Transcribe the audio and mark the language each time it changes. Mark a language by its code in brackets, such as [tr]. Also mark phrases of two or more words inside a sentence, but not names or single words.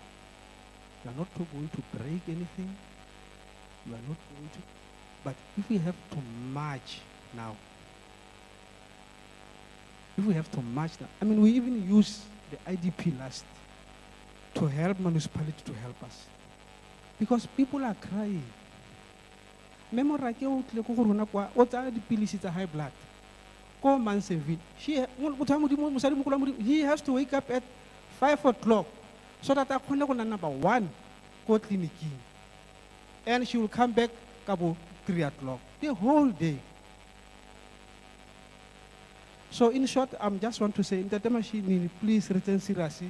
[en] We are not going to break anything. We are not going to, but if we have to march now, I mean, we even use the IDP last to help municipality to help us. Because people are crying. [tn] Memora ke o tle go go rona kwa o tsaya dipilisi tsa [en] high blood. [tn] Ko Manseville, [en] he has to wake up at 5 o'clock so that I can go number 1 go clinic. And she will come back about 3 o'clock the whole day. So in short, I just want to say, Ntate Mashinini, please return seriously.